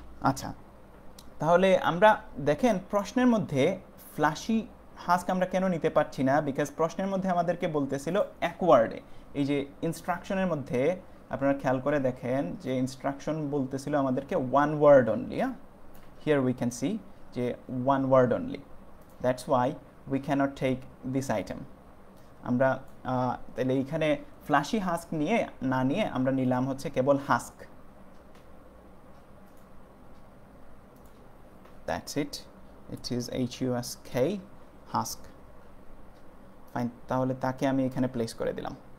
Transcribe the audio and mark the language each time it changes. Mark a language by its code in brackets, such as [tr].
[bn] আচ্ছা, তাহলে আমরা দেখেন প্রশ্নের মধ্যে ফ্ল্যাশি হাস্ক আমরা কেন নিতে পারছি না, বিকজ প্রশ্নের মধ্যে আমাদেরকে বলতেছিল এক ওয়ার্ডে। এই যে ইনস্ট্রাকশনের মধ্যে আপনারা খেয়াল করে দেখেন যে ইনস্ট্রাকশন বলতেছিল আমাদেরকে [en] One word only. here we can see [bn] যে [en] one word only, that's why we cannot take this item. [bn] আমরা তাহলে এখানে ফ্লাশি হাস্ক নিয়ে না নিয়ে আমরা নিলাম হচ্ছে কেবল husk, [en] that's it, it is husk husk. [bn] Fine, তাহলে তাকে আমি এখানে প্লেস করে দিলাম।